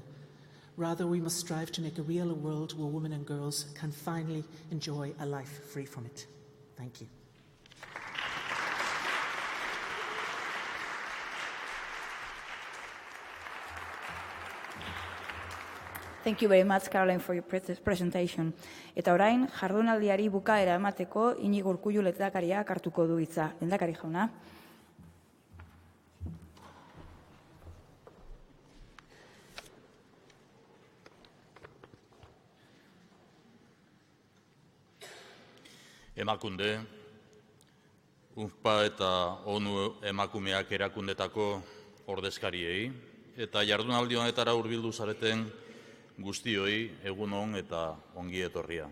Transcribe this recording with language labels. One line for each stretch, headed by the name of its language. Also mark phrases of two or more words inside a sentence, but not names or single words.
English: Rather, we must strive to make a real world where women and girls can finally enjoy a life free from it. Thank you. Thank you very much, Caroline, for your presentation.
Basque: Eta orain, jardunaldiari bukaera emateko Iñigo Urkullu lehendakariak hartuko du hitza. Lehendakari jauna. Emakunde, UNFPA eta ONU emakumeak erakundetako ordezkariei, eta jardunaldi honetara hurbildu zareten guztioi egun on eta ongi etorria.